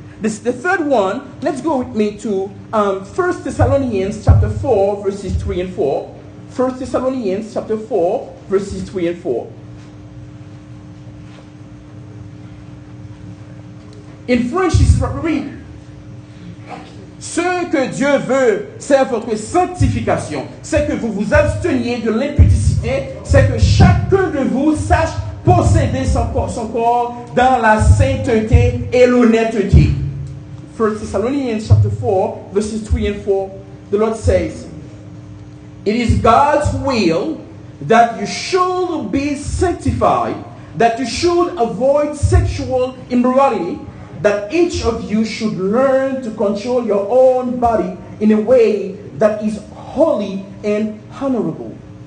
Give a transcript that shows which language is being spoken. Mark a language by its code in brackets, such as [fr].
[en] The third one, let's go with me to 1 Thessalonians chapter 4, verses 3 and 4. 1 Thessalonians chapter 4, verses 3 and 4. In French, this is what we read. [fr] Ce que Dieu veut, c'est votre sanctification. C'est que vous vous absteniez de l'impudicité. C'est que chacun de vous sache posséder son corps dans la sainteté et l'honnêteté. [en] 1 Thessalonians chapter 4, verses 3 and 4, the Lord says, it is God's will that you should be sanctified, that you should avoid sexual immorality, that each of you should learn to control your own body in a way that is holy and honorable.